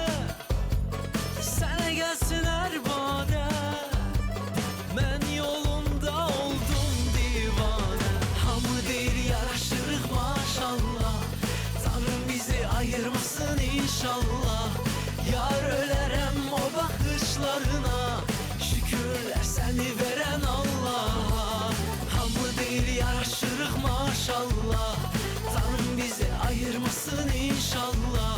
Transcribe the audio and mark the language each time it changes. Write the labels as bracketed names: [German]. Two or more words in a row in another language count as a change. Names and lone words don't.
[Turkish] Sana gelsin her bade, ben yolunda oldum divane. [Azerbaijani] Hamı deyir yaraşırıq maşallah, Tanrım bizi ayırmasın inşallah. Yar ölərəm o baxışlarına, şükürlər səni verən Allah'a. Hamı deyir yaraşırıq maşallah, Tanrım bizi ayırmasın inşallah.